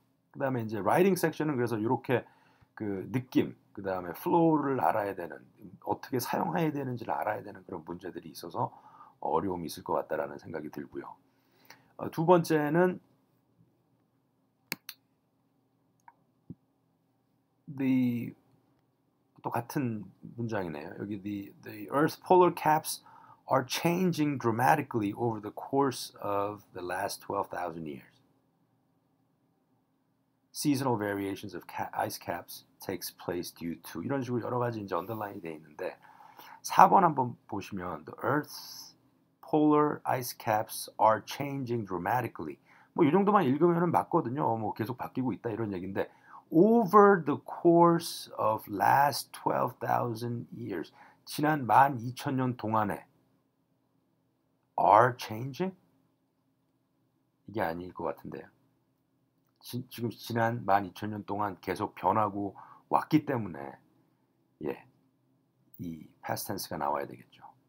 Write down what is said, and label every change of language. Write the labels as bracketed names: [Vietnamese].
[Korean] 그 다음에 이제 writing 섹션은 그래서 이렇게 그 느낌, 그 다음에 flow를 알아야 되는 어떻게 사용해야 되는지를 알아야 되는 그런 문제들이 있어서 어려움이 있을 것 같다라는 생각이 들고요. 두 번째는 또 같은 문장이네요. [English] 여기 the Earth's polar caps are changing dramatically over the course of the last 12,000 years. Seasonal variations of ice caps takes place due to 이런 식으로 여러 가지 이제 언더라인이 돼 있는데 4번 한번 보시면 the Earth's polar ice caps are changing dramatically. [Korean] 뭐 이 정도만 읽으면은 맞거든요. 뭐 계속 바뀌고 있다 이런 얘기인데 over the course of last 12,000 years 지난 12,000년 동안에 are changing? 이게 아닐 것 같은데요. 지금 지난 12,000년 동안 계속 변하고 왔기 때문에 예, 이 past tense가 나와야 되겠죠.